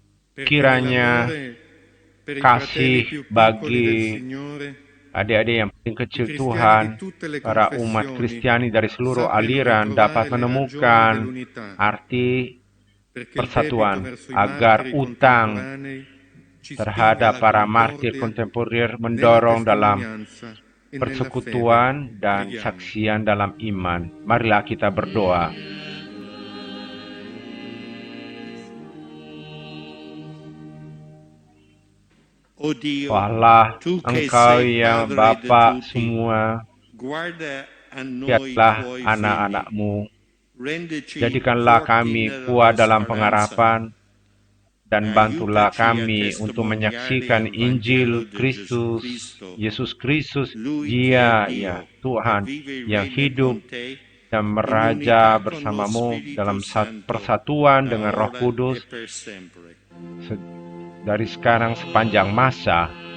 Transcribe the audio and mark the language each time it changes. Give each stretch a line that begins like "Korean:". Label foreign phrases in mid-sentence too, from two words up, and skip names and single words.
Indonesian: Kiranya kasih bagi adik-adik yang paling kecil Tuhan, para umat Kristiani dari seluruh aliran dapat menemukan arti persatuan, agar utang terhadap para martir kontemporer mendorong dalam persekutuan dan saksian dalam iman. Marilah kita berdoa.
Italian: Oh Dio,
Indonesian: Oh Allah,
Italian: tu che
Indonesian: Engkau
Italian: sei
Indonesian: yang
Italian: Padre
Indonesian: Bapa
Italian: di tutti,
Indonesian: semua,
Italian: guarda a noi
Indonesian: lihatlah
Italian: tuoi figli,
Indonesian: anak-anak-Mu.
Italian: rendici
Indonesian: Jadikanlah
Italian: forti
Indonesian: kami
Italian: nella
Indonesian: kuat dalam
Italian: speranza,
Indonesian: pengharapan dan bantulah
Italian: aiutaci a
Indonesian: kami untuk menyaksikan
Italian: testimoniare il Vangelo
Indonesian: Injil
Italian: di Gesù
Indonesian: Kristus,
Italian: Cristo,
Indonesian: Yesus Kristus,
Italian: Lui che è
Indonesian: Dia,
Italian: Dio e
Indonesian: Tuhan,
Italian: vive e
Indonesian: yang
Italian: regna
Indonesian: hidup
Italian: con te
Indonesian: dan
Italian: in
Indonesian: meraja
Italian: unità con lo
Indonesian: bersamamu
Italian: Spirito
Indonesian: dalam
Italian: Santo,
Indonesian: persatuan
Italian: da
Indonesian: dengan Roh
Italian: ora e
Indonesian: Kudus
Italian: per sempre.
Indonesian: dari sekarang sepanjang masa.